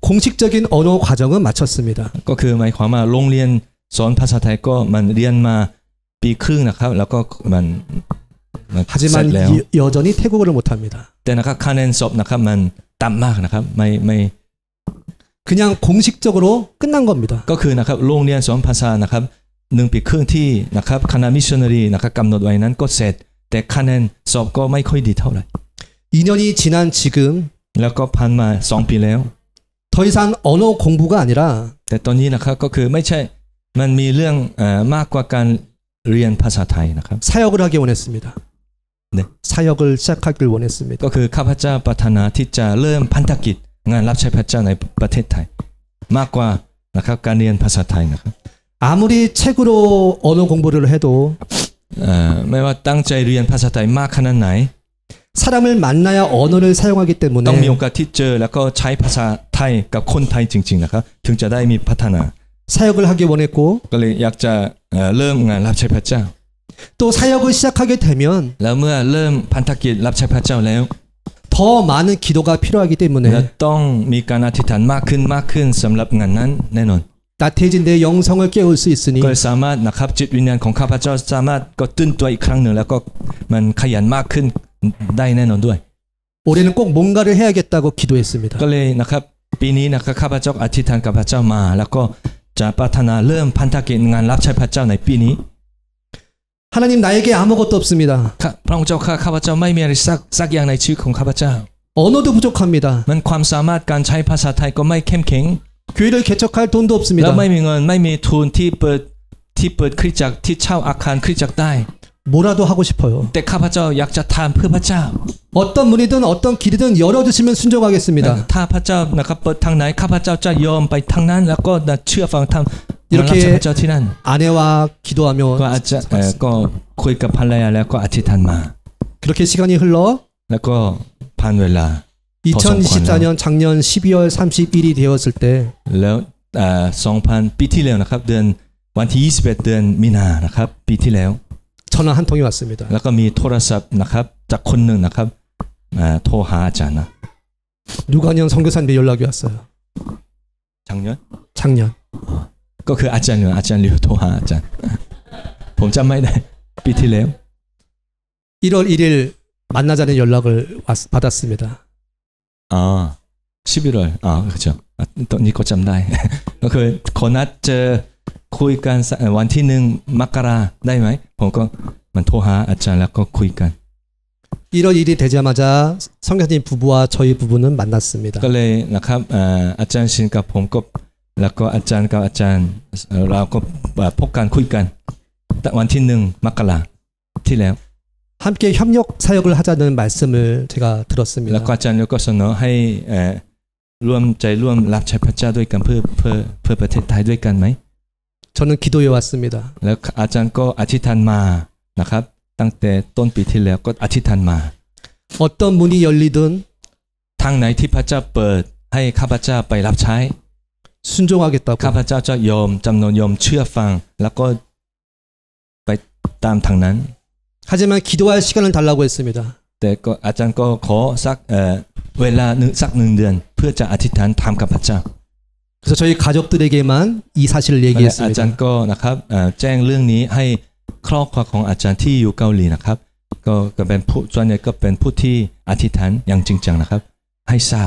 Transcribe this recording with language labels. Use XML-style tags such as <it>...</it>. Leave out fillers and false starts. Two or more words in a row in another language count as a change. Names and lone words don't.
<ko>공식적인 언어 과정은 마쳤습니다.</ko> <th>ก็คือหมายความว่าโรงเรียนสอนภาษาไทยก็มันเรียนมาปีครึ่งนะครับแล้วก็มันเสร็จ</th> <ko>하지만</ko> <th>แล้ว</th> <ko>여전히 태국어를 못합니다.</ko> <th>แต่นะครับคะแนนสอบนะครับมันต่ำมากนะครับไม่</th> <ko>그냥 공식적으로 끝난 겁니다.</ko> <th>ก็คือนะครับโรงเรียนสอนภาษานะครับ1ปีครึ่งที่นะครับคณะมิชชันนารีนะครับกำหนดไว้นั้นก็เสร็จแต่คะแนนสอบก็ไม่ค่อยดีเท่าไหร่</th> <ko>2년이 지난 지금</ko> <th>แล้วก็ผ่านมา2ปีแล้ว</th> <ko>더 이상 언어 공부가 아니라</ko> <th>แต่ตอนนี้นะครับก็คือไม่ใช่มันมีเรื่องมากกว่าการเรียนภาษาไทยนะครับ</th> <ko>사역을 하기 원했습니다. 네. 사역을 시작하길 원했습니다.</ko> <th>ก็คือข้าพเจ้าปรารถนาที่จะเริ่มพันธกิจงานรับใช้พระเจ้าในประเทศไทยมากกว่านะครับการเรียนภาษาไทยนะครับ</th> <ko>아무리 책으로 언어 공부를 해도</ko> <th>ไม่ว่าตั้งใจเรียนภาษาไทยมากขนาดไหน</th> <ko>사람을 만나야 언어를 사용하기</ko> <th>ต้องมีโอ</th> <ko>때문에</ko> <th>กาสที่เจอแล้วก็ใช้ภาษาไทยกับคนไทยจริงๆนะครับถึงจะได้มีพัฒนา</th> <ko>사역을 하기 원했고</ko> <th>ก็เลยอยากจะเริ่มงานรับใช้พระเจ้า</th> <ko>또 사역을 시작하게 되면</ko> <th>แล้วเมื่อเริ่มพันธกิจรับใช้พระเจ้าแล้ว</th> <ko>더 많은 기도가 필요하기</ko> <th>และ</th> <ko>때문에</ko> <th>ต้องมีการอธิษฐานมากขึ้นสำหรับงานนั้นแน่นอน</th> <ko>나태해진 내 영성을 깨울 수 있으니</ko> <th>ก็สามารถนะครับจิตวิญญาณของข้าพเจ้าสามารถก็ตื่นตัวอีกครั้งหนึ่งแล้วก็มันขยันมากขึ้นได้แน่นอนด้วย</th> <ko>올해는 꼭 뭔가를 해야겠다고 기도했습니다.</ko> <th>ก็เลยนะครับปีนี้นะครับข้าพเจ้าอธิษฐานกับพระเจ้ามาแล้วก็จะปรารถนาเริ่มพันธกิจงานรับใช้พระเจ้าในปีนี้</th> <ko>하나님 나에게 아무것도 없습니다.</ko> <th>พระองค์เจ้าข้าพเจ้าไม่มีอะไรสักอย่างในชีวิตของข้าพเจ้า</th> <ko>언어도 부족합니다.</ko> <th>มันความสามารถการใช้ภาษาไทยก็ไม่เข้มแข็ง</th> <ko>교회를 개척할 돈도</ko> <th>แล้ว</th> <ko>없습니다.</ko> <th>ไม่มีเงินไม่มีทุนที่เปิดคริสตจักรที่เช่าอาคารคริสตจักรได้</th> <ko>뭐라도 하고 싶어요.</ko> <th>แต่ข้าพเจ้าอยากจะทำเพื่อพระเจ้า</th> <ko>어떤 문이든 어떤 길이든 열어주시면 순종하겠습니다.</ko> <th>ถ้าพระเจ้านะครับเปิดทางไหนข้าพเจ้าจะยอมไปทางนั้นแล้วก็เชื่อฟังทาง</th> <ko>이렇게</ko> <th>รับใช้พระเจ้าที่นั่น</th> <ko>아내와 기도하며</ko> <th>ก็อาจจะก็คุยกับภรรยาแล้วก็อธิษฐานมา</th> <ko>그렇게 시간이 흘러</ko> <th>แล้วก็ผ่านเวลา</th> <ko>2024년 작년 12월 31일이 되었을 때</ko> <th>แล้ว2000ปีที่แล้วนะครับเดือนวันที่21เดือนมีนานะครับปีที่แล้ว</th> <ko>전화 한 통이 왔습니다.</ko> <th>แล้วก็มีโทรศัพท์นะครับจากคนหนึ่งนะครับโทรหาอาจารย์นะ</th> <ko>누가년 선교사님의 연락이 왔어요. 작년.</ko> <th>ก็คืออาจารย์เหลียวโทรหาอาจารย์ ผมจำไม่ได้ปีที่แล้ว</th> <ko>1월 1일 만나자는 연락을 받았습니다. 11월 그렇죠</ko> <th>ตอนนี้ก็จำได้ ก็คือขอนัดเจอคุยกันวันที่1 มกราได้ไหมผมก็มันโทรหาอาจารย์แล้วก็คุยกัน</th> <ko>1월 1일 되자마자 선교사님 부부와 저희 부부는 만났습니다.</ko> <th>ก็เลยนะครับอาจารย์ชินกับผมก็แล้วก็อาจารย์กับอาจารย์เราก็พบกันคุยกันวันที่1 มกราที่แล้ว</th> <ko>함께 협력 사역을 하자는 말씀을 제가 들었습니다.</ko> <th>แล้วก็อาจารย์ก็เสนอให้ร่วมใจร่วมรับใช้พระเจ้าด้วยกันเพื่อประเทศไทยด้วยกันไหม</th> <ko>저는 기도해 왔습니다.</ko> <th>แล้วอาจารย์ก็อธิษฐานมานะครับตั้งแต่ต้นปีที่แล้วก็อธิษฐานมา</th> <ko>어떤 문이 열리든</ko> <th>ทางไหนที่พระเจ้าเปิดให้ข้าพเจ้าไปรับใช้</th> <ko>순종하겠다고</ko> <th>ข้าพเจ้าจะยอมเชื่อฟังแล้วก็ไปตามทางนั้น</th> <ko>하지만 기도할 시간을 달라고 했습니다.</ko> <th>แต่ก็อาจารย์ก็ขอสักเวลาสัก1 เดือนเพื่อจะอธิษฐานถามกับพระเจ้า</th> <ko>그래서 저희 가족들에게만 이 사실을</ko> <th>อาจารย์</th> <ko>얘기했습니다.</ko> <th>ก็นะครับแจ้งเรื่องนี้ให้ครอบครัวของอาจารย์ที่อยู่เกาหลีนะครับก็เป็นผู้ส่วนใหญ่ก็เป็นผู้ที่อธิษฐานอย่างจริงจังนะครับให้ทราบ</th>